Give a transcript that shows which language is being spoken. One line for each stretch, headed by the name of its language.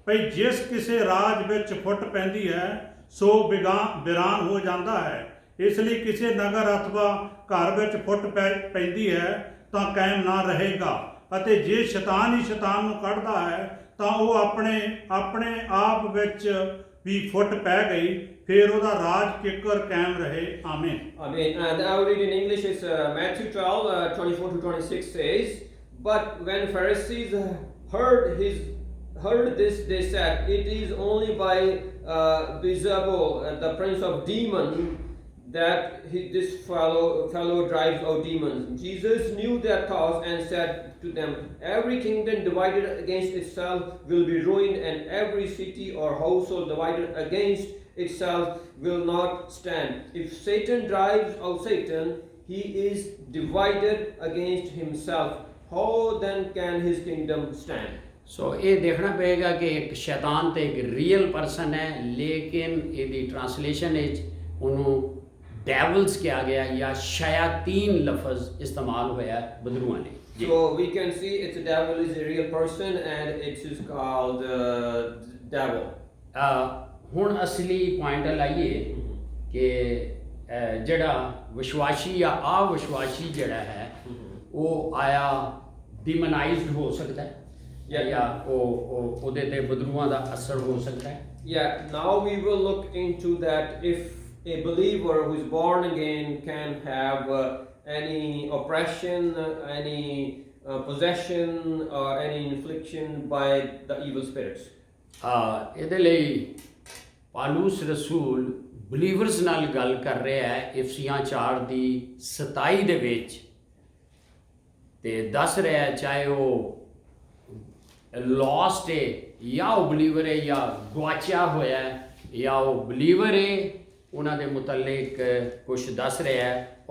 Punjabi: ਜਿਸ ਕਿਸੇ ਰਾਜ ਵਿੱਚ ਫੁੱਟ ਪੈਂਦੀ ਹੈ ਸੋ ਬਿਰਾਨ ਹੋ ਜਾਂਦਾ ਹੈ, ਇਸ ਲਈ ਕਿਸੇ ਨਗਰ ਅਥਵਾ ਘਰ ਵਿੱਚ ਫੁੱਟ ਪੈਂਦੀ ਹੈ ਤਾਂ ਕਾਇਮ ਨਾ ਰਹੇਗਾ, ਅਤੇ ਜੇ ਸ਼ੈਤਾਨ ਹੀ ਸ਼ੈਤਾਨ ਨੂੰ ਕੱਢਦਾ ਹੈ ਤਾਂ ਉਹ ਆਪਣੇ ਆਪ ਵਿੱਚ ਵੀ ਫੁੱਟ ਪੈ ਗਈ, ਫਿਰ ਉਹਦਾ ਰਾਜ ਕਿੱਕਰ ਕਾਇਮ ਰਹੇ। ਆਮੀਨ।
English: Amen. And I will read in English. It's Matthew 12:24 to 26 says, but when Pharisees heard this, they said, it is only by Beelzebul, the prince of demons, that this fellow drives out demons. Jesus knew their thoughts and said to them, every kingdom divided against itself will be ruined, and every city or household divided against itself will not stand. If Satan drives out Satan, he is divided against himself. How then can his kingdom stand?
Punjabi: ਸੋ ਇਹ ਦੇਖਣਾ ਪਏਗਾ ਕਿ ਇੱਕ ਸ਼ੈਤਾਨ ਤੇ ਇੱਕ real person ਹੈ, ਲੇਕਿਨ ਇਹਦੀ ਟ੍ਰਾਂਸਲੇਸ਼ਨ ਵਿੱਚ ਉਹਨੂੰ ਡੈਵਲਸ ਕਿਹਾ ਗਿਆ ਜਾਂ ਸ਼ਯਾਤੀਨ ਲਫ਼ਜ਼ ਇਸਤੇਮਾਲ ਹੋਇਆ ਬਦਰੂਆਂ ਨੇ ਜੀ।
English: So we can see it's a devil is a real person and it is called devil.
Punjabi: ਹੁਣ ਅਸਲੀ ਪੁਆਇੰਟ ਲਾਈਏ ਕਿ ਜਿਹੜਾ ਵਿਸ਼ਵਾਸੀ ਜਾਂ ਅਵਿਸ਼ਵਾਸੀ ਜਿਹੜਾ ਹੈ ਉਹ ਆਇਆ ਡਿਮੋਨਾਈਜ਼ਡ ਹੋ ਸਕਦਾ ਹੈ ਜਾਂ ਉਹਦੇ ਤੇ ਬਦਰੂਆਂ ਦਾ ਅਸਰ ਹੋ ਸਕਦਾ ਹੈ।
English: Yeah, now we will look into that if a believer who is born again can have any oppression, any possession or any infliction by the evil spirits.
Punjabi: ਇਹਦੇ ਲਈ ਪਾਲੂਸ ਰਸੂਲ ਬਲੀਵਰਸ ਨਾਲ ਗੱਲ ਕਰ ਰਿਹਾ ਹੈ ਇਫਸੀਆਂ 4 ਦੀ 27 ਦੇ ਵਿੱਚ, ਤੇ ਦੱਸ ਰਿਹਾ ਹੈ ਚਾਹੇ ਉਹ ਲੌਸਟ ਹੈ ਜਾਂ ਉਹ ਬਲੀਵਰ ਹੈ ਜਾਂ ਗੁਆਚਿਆ ਹੋਇਆ ਹੈ ਜਾਂ ਉਹ ਬਲੀਵਰ ਹੈ, ਉਹਨਾਂ ਦੇ ਮੁਤਲਕ ਕੁਝ ਦੱਸ ਰਿਹਾ ਹੈ।